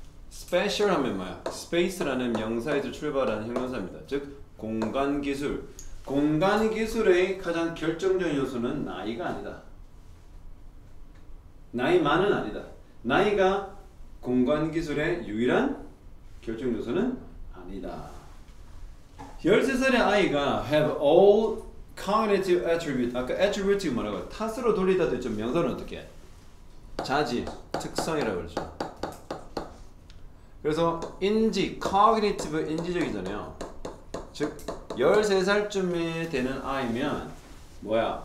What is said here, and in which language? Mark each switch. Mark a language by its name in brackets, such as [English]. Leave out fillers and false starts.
[Korean] special 하면 뭐야? space라는 명사에서 출발하는 형용사입니다. 즉 공간 기술. 공간 기술의 가장 결정적인 요소는 나이가 아니다. 나이만은 아니다. 나이가 공간 기술의 유일한 결정 요소는 아니다. 13살의 아이가 [English] have all cognitive attribute. [Korean] 아까 attribute 뭐라고요? 탓으로 돌리다 좀 명사는 어떻게? 자질, 특성이라고 그러죠. 그래서 인지, cognitive 인지적이잖아요. 즉 13살쯤에 되는 아이면 뭐야?